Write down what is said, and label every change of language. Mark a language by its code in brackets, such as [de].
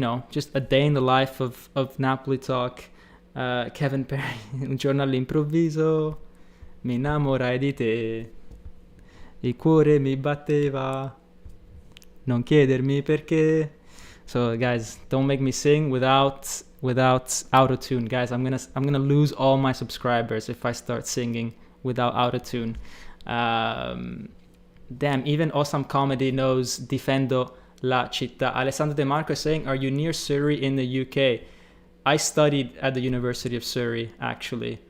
[en] Just a day in the life of Napoli Talk. [it] Kevin Perry, un giorno all'improvviso mi innamorai di te, il cuore mi batteva, non chiedermi perché. [en] So guys, don't make me sing without auto-tune. Guys, I'm gonna lose all my subscribers if I start singing without auto-tune. Damn, even Awesome Comedy knows Difendo la città. Alessandro De Marco is saying, are you near Surrey in the UK? I studied at the University of Surrey, actually.